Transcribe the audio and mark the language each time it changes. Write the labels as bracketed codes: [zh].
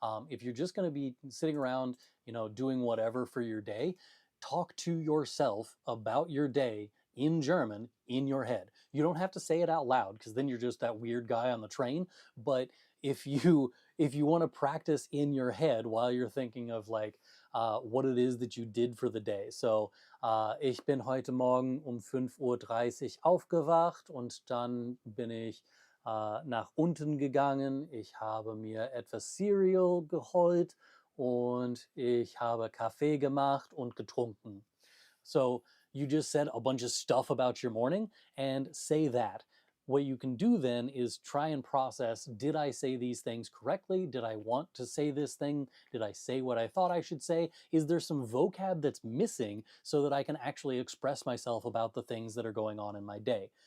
[en] If you're just going to be sitting around, doing whatever for your day, talk to yourself about your day in German in your head. You don't have to say it out loud because then you're just that weird guy on the train. But if you want to practice in your head while you're thinking of like what it is that you did for the day. [de] So ich bin heute Morgen um 5:30 Uhr aufgewacht und dann bin ich nach unten gegangen. Ich habe mir etwas Cereal geholt und ich habe Kaffee gemacht und getrunken. [en] So you just said a bunch of stuff about your morning and say that. What you can do then is try and process, did I say these things correctly? Did I want to say this thing? Did I say what I thought I should say? Is there some vocab that's missing so that I can actually express myself about the things that are going on in my day?